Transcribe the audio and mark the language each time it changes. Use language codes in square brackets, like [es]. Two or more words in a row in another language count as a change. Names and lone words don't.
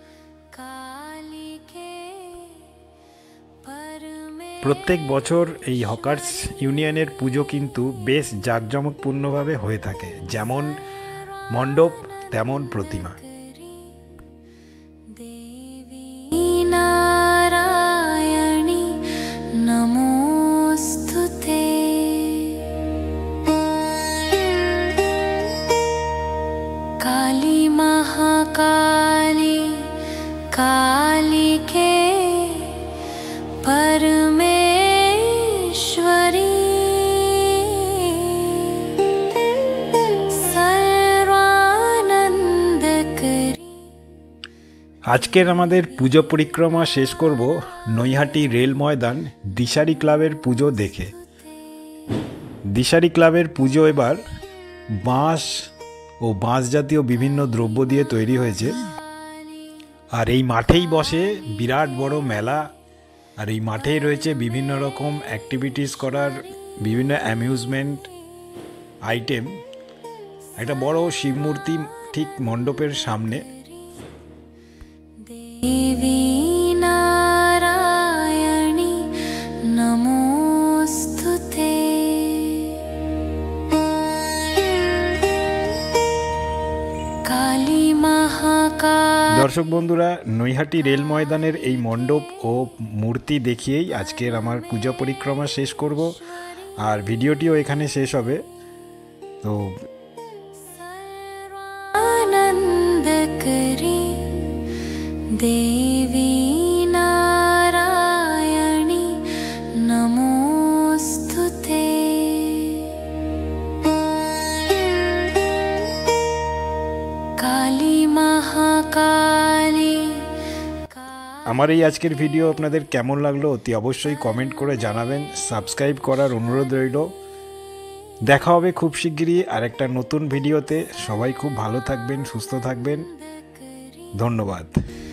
[bn] প্রত্যেক বছর এই হকার্স ইউনিয়নের পুজো কিন্তু বেশ জাঁকজমকপূর্ণভাবে হয়ে থাকে, যেমন মণ্ডপ তেমন প্রতিমা। [sa] नारायणी नमोस्तुते। काली महाकाली कालिके परमेश्वरी सर्वानंदकरी। [bn] আজকের আমাদের পুজো পরিক্রমা শেষ করব নৈহাটি রেল ময়দান দিশারি ক্লাবের পুজো দেখে। দিশারি ক্লাবের পুজো এবার বাঁশ ও বাঁশ জাতীয় বিভিন্ন দ্রব্য দিয়ে তৈরি হয়েছে। আর এই মাঠেই বসে বিরাট বড় মেলা। আর এই মাঠেই রয়েছে বিভিন্ন রকম অ্যাক্টিভিটিস করার বিভিন্ন অ্যামিউজমেন্ট আইটেম। একটা বড় শিব মূর্তি ঠিক মণ্ডপের সামনে। [sa] देवी नारायणी नमोस्तुते। काली महाकाली। [bn] দর্শক বন্ধুরা, নৈহাটি রেল ময়দানের এই মণ্ডপ ও মূর্তি দেখিয়েই আজকের আমার পূজা পরিক্রমা শেষ করব। আর ভিডিওটিও এখানে শেষ হবে। তো [sa] आनंदकरी देवी नारायणी नमोस्तुते। काली महाकाली। [bn] আমার এই আজকের ভিডিও আপনাদের কেমন লাগলো অতি অবশ্যই কমেন্ট করে জানাবেন। সাবস্ক্রাইব করার অনুরোধ রইল। দেখা হবে খুব শিগগিরই আরেকটা নতুন ভিডিওতে। সবাই খুব ভালো থাকবেন, সুস্থ থাকবেন। ধন্যবাদ। [sa] देवी